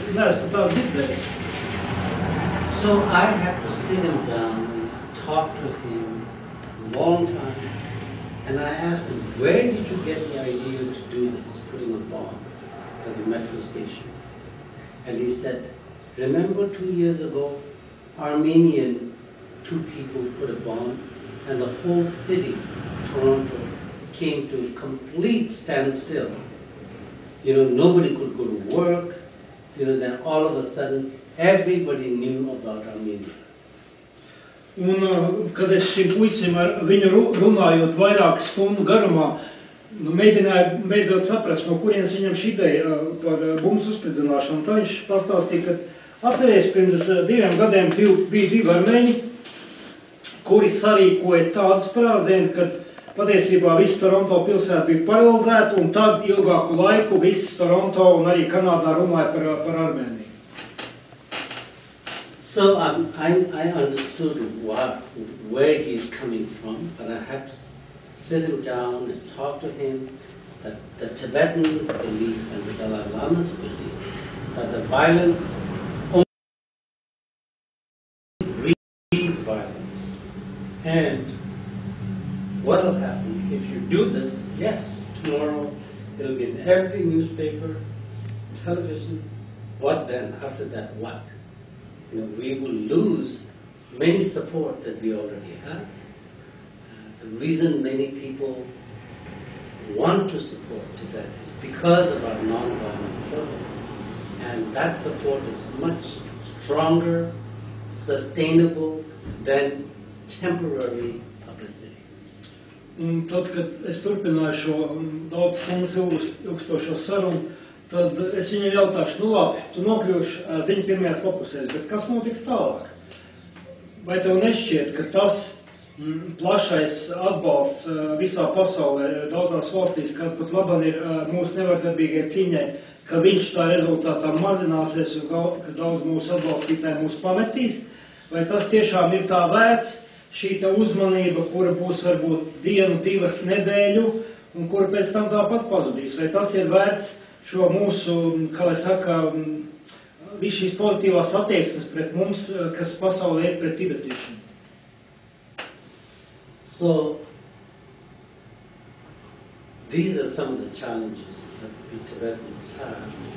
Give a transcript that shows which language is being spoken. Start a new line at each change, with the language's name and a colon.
Latvian: Es neesmu par tādu dzirdēju.
English: So I had to sit him down and talk to him a long time. And I asked him, where did you get the idea to do this, putting a bomb at the metro station? And he said, remember 2 years ago, Armenian 2 people put a bomb and the whole city, Toronto, came to complete standstill. Nobody could go to work. Then all of a sudden, everybody knew about Armenia.
Latvian: Un, kad es šim puisim ar viņu runājot vairāk stundu garumā, mēģināju beidzot saprast, no kurienes viņam šī ideja par bumbas uzspridzināšanu. Tā viņš pastāstīja, ka atceries pirms 2 gadiem bija 2 armēņi, kuri sarīkoja tādu sprādzienu, kad patiesībā visa Toronto pilsēta bija paralizēta, un tad ilgāku laiku viss Toronto un arī Kanādā runāja par Armēniju.
English: So I understood where he is coming from, but I had to sit him down and talk to him that the Tibetan belief and the Dalai Lama's belief that the violence only breeds violence. And what will happen if you do this? Yes, tomorrow it'll be in every newspaper, television. What then? After that, what? You know, we will lose many support that we already have. The reason many people want to support Tibet is because of our non-violent struggle. And that support is much stronger, sustainable than temporary publicity.
Latvian: Un tad, kad es turpināju šo daudz stundu ilgstošo sarunu, tad es viņu jautāšu, nu labi, tu nokļūši ziņu pirmajās lapusēs, bet kas notiks tālāk? Vai tev nešķiet, ka tas plašais atbalsts visā pasaulē, daudzās valstīs, kas pat labāk ir mūsu nevardarbīgai cīņai, ka viņš tā rezultātā mazināsies un ka daudz mūsu atbalstītāji mūs pametīs, vai tas tiešām ir tā vērts, šī tā uzmanība, kura būs varbūt dienu, divas nedēļu, un kura pēc tam tāpat pazudīs. Vai tas ir vērts šo mūsu, kā lai saka, visu šīs pozitīvās attieksmes pret mums, kas pasaulē ir pret tibetiešiem?
English: So, these are some of the challenges that we Tibetans have.